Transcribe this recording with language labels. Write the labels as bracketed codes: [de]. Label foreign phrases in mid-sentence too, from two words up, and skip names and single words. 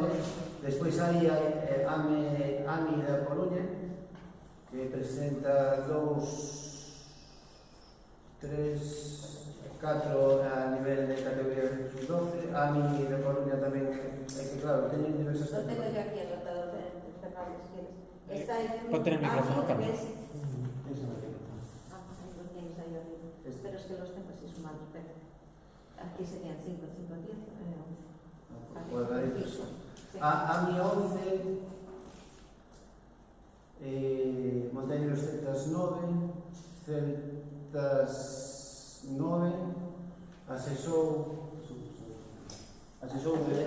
[gl] Despois hai AMI da Coruña, que presenta 2, 3, 4 a nivel de categoría sub-12. AMI da Coruña tamén, é que claro, teñen diversas [es] No tengo yo [gl] categorías. [es] aquí anotado, Fernández, si quieres. Está el Ponte en el micrófono, AMI, Carmen. que es... [gl] Esa é a que [es] ahí lo tienes ahí arriba. Pero es que los tengo así sumados, pero aquí serían 5, 5, 10, 11. [gl] Bueno, aí, pues, [es] Sí. AMI 11, Montañeros Celtas 9, Celtas 9, Asesou de